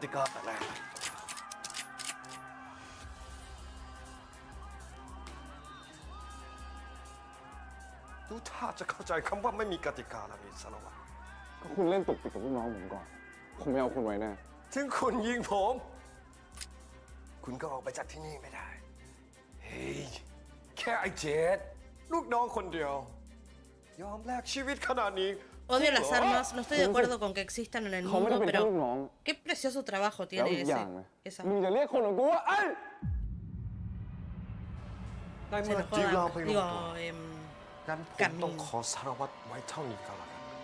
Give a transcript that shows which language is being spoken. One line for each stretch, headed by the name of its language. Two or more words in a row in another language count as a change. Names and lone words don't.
Thai: กติกาแต่แรกดูท่าจะเข้าใจคำว่าไม่มีกติกาแล้วนี่สารวัตร ก็คุณเล่นตุกติกกับลูกน้องผมก่อน ผมไม่เอาคุณไว้แน่ ถึงคุณยิงผม คุณก็ออกไปจากที่นี่ไม่ได้ เฮ้ย แค่ไอ้เจดลูกน้องคนเดียว ยอมแลกชีวิตขนาดนี้
Spanish: Odio las armas, no estoy de acuerdo con que existan en el
Thai: เขาไม่ได้
Spanish: mundo,
Thai: เป็นแค่ลูก
Spanish: pero
Thai: น้อง
Spanish: qué precioso trabajo
Thai: แล้ว
Spanish: tiene
Thai: อีกอย่างนะ
Spanish: esa.
Thai: มึงจะเรียกคนของกูว่าไอ้ ได้
Spanish: Se
Thai: เมื่อ
Spanish: enojó
Thai: จีรอ
Spanish: Dan-
Thai: ไปลง
Spanish: digo,
Thai: ตัว งั้นผมต้องขอสารวัตรไว้เท่านี้ก็แล้วกัน